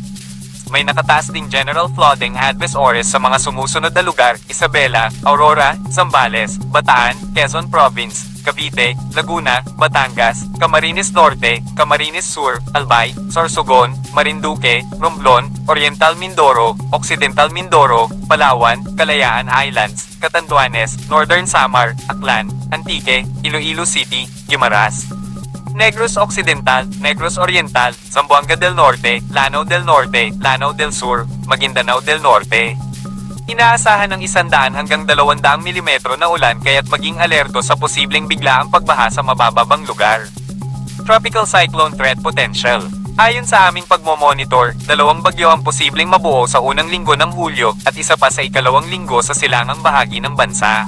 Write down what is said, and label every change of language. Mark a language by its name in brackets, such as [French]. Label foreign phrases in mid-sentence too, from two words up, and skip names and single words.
[Filipino] May nakataas ding [English] general flooding advice [Filipino] oras sa mga sumusunod na lugar: Isabela, Aurora, Zambales, Bataan, Quezon Province, Cavite, Laguna, Batangas, Camarines Norte, Camarines Sur, Albay, Sorsogon, Marinduque, Romblon, Oriental Mindoro, Occidental Mindoro, Palawan, Kalayaan Islands, Catanduanes, Northern Samar, Aklan, Antique, Iloilo City, Guimaras, Negros Occidental, Negros Oriental, Zamboanga del Norte, Lanao del Norte, Lanao del Sur, Maguindanao del Norte. Inaasahan ng 100 hanggang 200 mm na ulan kaya't maging alerto sa posibleng biglaang pagbaha sa mabababang lugar. [English] Tropical Cyclone Threat Potential. [Filipino] Ayon sa aming pagmomonitor, 2 bagyo ang posibleng mabuo sa unang linggo ng Hulyo at isa pa sa ikalawang linggo sa silangang bahagi ng bansa.